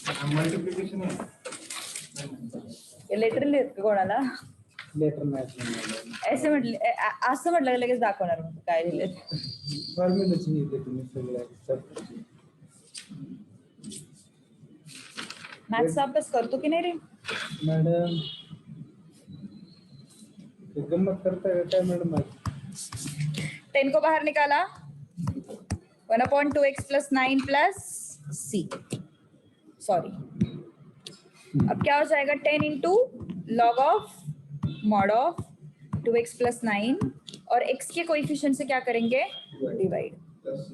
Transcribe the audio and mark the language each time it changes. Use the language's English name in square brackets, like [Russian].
[Hindi] Multiplication है. [Marathi] ये literally कोणाला लेटर मॅच नाही ऐसे म्हटले असं म्हटलं लगेच दाखवणार मग काय दिलं फॉर्म्युलाच नाही येते तुम्ही सगळ्या मॅथ्सचा अभ्यास करतो की नाही रे [Hindi] मॅडम गम्मत करता है क्या मैडम 10 को बाहर निकाला 1 upon 2x plus 9 plus c sorry अब क्या हो जाएगा 10 into log of mod of 2x plus 9 और x के कोएफिशिएंट से क्या करेंगे डिवाइड